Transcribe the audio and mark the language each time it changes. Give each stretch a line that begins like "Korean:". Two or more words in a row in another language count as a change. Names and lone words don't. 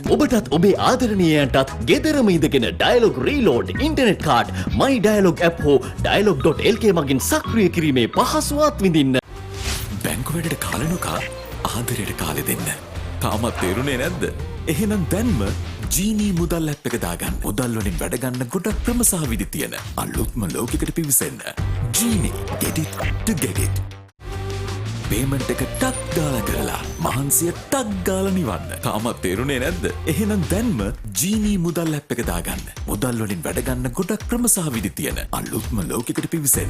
Sinhala: ඔබටත් ඔබේ ආදරණීයයන්ටත් ගෙදරම ඉඳගෙන ඩයලොග් රීලෝඩ්
English: internet card
Sinhala: මයි ඩයලොග් ඇප් හෝ dialog.lk මගින් සක්‍රිය කිරීමේ පහසුවත් විඳින්න. බැංකුවැඩට කාලනොකා ආදරයට කාලෙ දෙන්න. තාමත් තේරුණේ නැද්ද? එහෙනම් දැන්ම ජීනී මුදල් ඇප් එක දාගන්න. මුදල් වලින් වැඩ ගන්න ගොඩක් ක්‍රම සහ විදි තියෙන අලුත්ම ලෝකයකට පිවිසෙන්න. ජීනී,
English: get it to get it.
Sinhala: පේමන්ට් එක ටක් ගාලා කරලා මහන්සිය ටක් ගාලා නිවන්න. තාමත් තේරුණේ නැද්ද? එහෙනම් දැන්ම ජීනී මුදල් ඇප් එක දාගන්න. මුදල් වලින් වැඩ ගන්න ගොඩක් ක්‍රම සහ විදි තියෙන අලුත්ම ලෝකයකට පිවිසෙන්න.